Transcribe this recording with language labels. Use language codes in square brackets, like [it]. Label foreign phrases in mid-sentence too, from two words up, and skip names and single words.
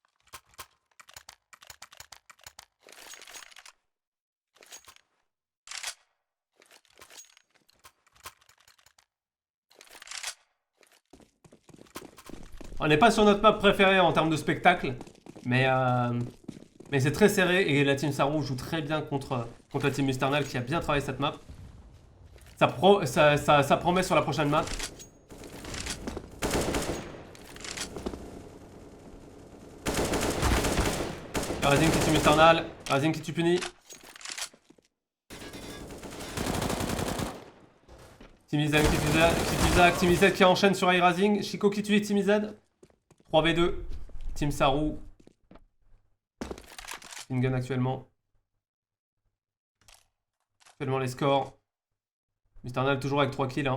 [fr] On n'est pas sur notre map préférée en termes de spectacle, mais c'est très serré et la team Saru joue très bien contre la team Musternal qui a bien travaillé cette map. Ça promet sur la prochaine map. Razing qui tue Musternal, Razing qui tue Puni. Timmy Z qui tue Zach, Timmy Z qui enchaîne sur Razing, Chico qui tue Timmy Z. 3v2, Team Saru. Fingun actuellement. Actuellement les scores. Musternal toujours avec 3 kills.